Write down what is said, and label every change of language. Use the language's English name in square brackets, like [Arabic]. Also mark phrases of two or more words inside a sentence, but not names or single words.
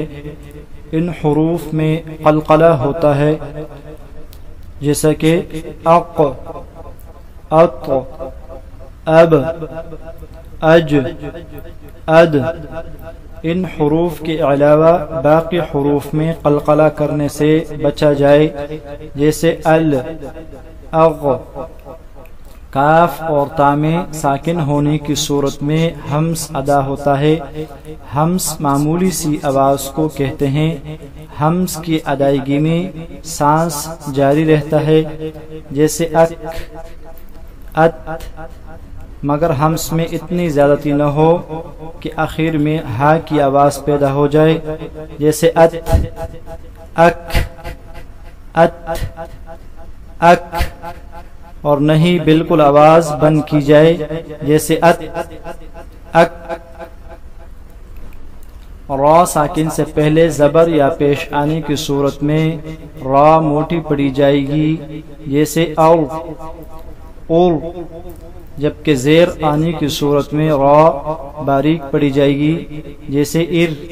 [Urdu] ان حروف میں قلقلہ ہوتا ہے، جیسا کہ اق، اط، اب، اج، اد۔ ان حروف کے علاوہ باقی حروف میں قلقلہ کرنے سے بچا جائے، جیسے ال، اغ۔ کاف اور تا میں ساکن ہونے کی صورت میں ہمس ادا ہوتا ہے۔ ہمس معمولی سی آواز کو کہتے ہیں۔ ہمس کی ادائیگی میں سانس جاری رہتا ہے، جیسے اک، ات، مگر ہمس میں اتنی زیادتی نہ ہو کہ آخر میں ہا کی آواز پیدا ہو جائے، جیسے ات، اک، ات، اک، اور نہیں بالکل آواز بند کی جائے، جیسے ات، اک۔ را ساکن سے پہلے زبر یا پیش آنے کی صورت میں را موٹی پڑی جائے گی، جیسے او، اور، جبکہ زیر آنے کی صورت میں را باریک پڑی جائے گی، جیسے ار۔